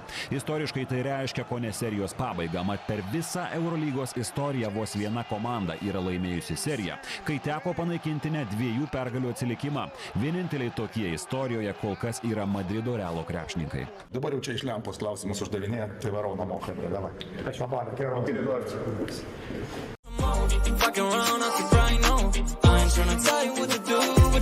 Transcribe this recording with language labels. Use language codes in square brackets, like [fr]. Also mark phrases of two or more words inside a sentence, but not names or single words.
[lt] Istoriškai tai reiškia kone serijos pabaigą, mat per visą Eurolygos istoriją vos viena komanda yra laimėjusi seriją, kai teko panaikinti net 2 pergalių atsilikimą. Vieninteliai tokie istorijoje kol kas yra Madrido Realo krepšininkai. Dabar jau čia iš lempos klausimus uždavinėja, tai varau namo, davai. [en] Fucking around, I can cry, no. I ain't tryna tell you what to do.